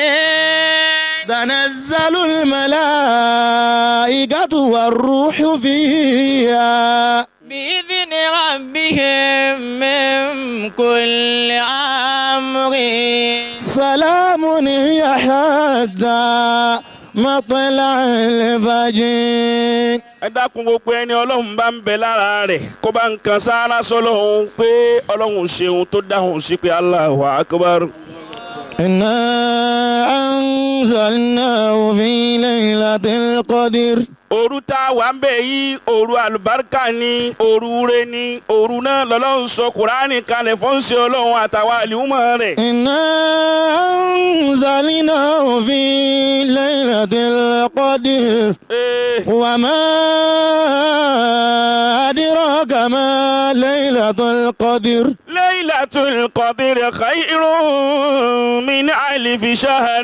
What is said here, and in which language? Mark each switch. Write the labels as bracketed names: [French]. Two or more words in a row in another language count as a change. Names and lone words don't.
[Arabic] تنزل الملائكة والروح فيها بإذن ربهم من كل أمر. سلام هي حتى مطلع الفجر. [Yoruba] ẹ dákun gbogbo ẹni ọlọ́run bá ń bẹ lára rẹ̀ kó bá ń kan sáárá sọ́lọ́run pé ọlọ́run ṣeun tó dáhùn sí pé [Arabic] الله أكبر. إنا أنزلناه في ليلة القدر. [Yoruba] òru tá a wà ń bẹ̀ yìí òru àlùbáríkà ni òru rẹ ni òru náà lọ́lọ́run sọ kùránì kalẹ̀ fún ṣe ọlọ́run àtàwọn àlùmọ́ rẹ̀. [Arabic] إنا أنزلناه في ليلة القدر. وما أدراك ما ليلة القدر. ليلة القدر خير من 1000 شهر.